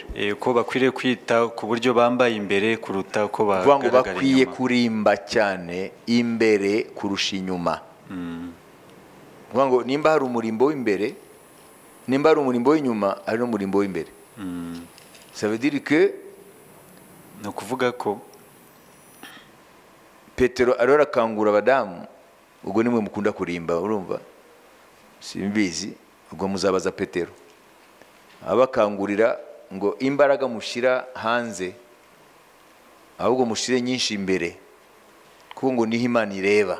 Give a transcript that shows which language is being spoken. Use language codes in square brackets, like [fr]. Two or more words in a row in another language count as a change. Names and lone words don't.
[rw] Uko bakwiriye kwita ku buryo bambaye imbere kuruta uko bagaragara bakwiye inyuma. kurimba cyane imbere kurusha inyuma. Ngo nimba hari umurimbo w'imbere, nimba hari umurimbo w'inyuma, hari n'umurimbo w'imbere. [fr] Ça veut dire que [rw] no kuvuga ko Petero arora kangura abadamu, ubwo nimwe mukunda kurimba, urumva? Simbizi, ubwo muzabaza Petero. Abakangurira ngo imbaraga mushira hanze ahubwo mushire nyinshi imbere kuko ngo niho Imana ireba.